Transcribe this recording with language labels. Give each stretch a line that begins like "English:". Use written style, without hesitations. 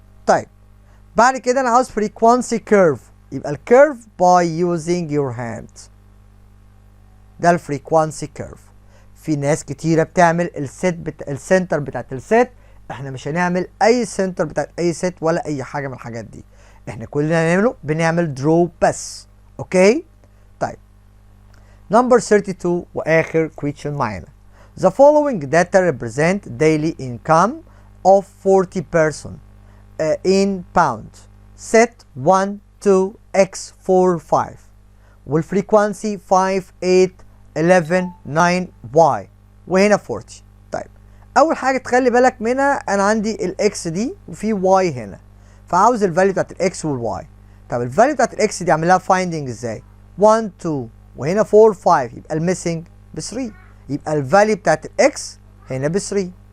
Arabic: طيب بعد كده انا عاوز
English: frequency curve
Arabic: يبقى الكيرف
English: by using your hand
Arabic: ده الفريكوانسي كيرف. في ناس كتيره بتعمل السنتر بتاعت الست احنا مش هنعمل اي سنتر بتاعت اي ست ولا اي حاجه من الحاجات دي احنا كل اللي هنعمله بنعمل درو بس اوكي. طيب نمبر 32 واخر
English: question معانا the following data represent daily income of 40 person in pound set 1 2 x 4 5 والفريكوانسي 5 8 11 9 y وهنا 40.
Arabic: طيب اول حاجه تخلي بالك منها انا عندي الاكس دي وفي واي هنا فعاوز الفاليو بتاعت الاكس والواي. طب الفاليو بتاعت الاكس دي اعمل لها فايندنج ازاي 1 2 وهنا 4 5 يبقى الميسنج ب 3 يبقى الفاليو بتاعت الاكس هنا ب 3.